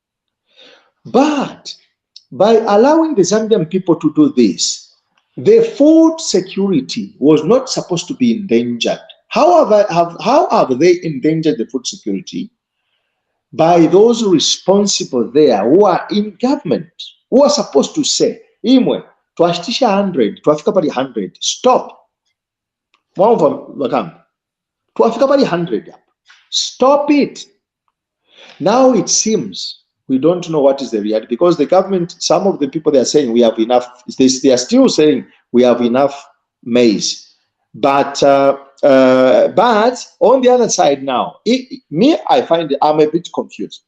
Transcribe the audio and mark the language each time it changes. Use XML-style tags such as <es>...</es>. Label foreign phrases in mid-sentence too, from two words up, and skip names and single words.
<en>But by allowing the Zambian people to do this, the food security was not supposed to be endangered. How have they endangered the food security? By those responsible there who are in government, who are supposed to say,</en> <bem>Imwe, twashitisha 100, twafika pali 100, stop. Twafika pali 100,</bem> <en>stop it. Now it seems we don't know what is the reality because the government, some of the people they are saying we have enough, they are still saying we have enough maize. But on the other side now, I'm a bit confused.</en>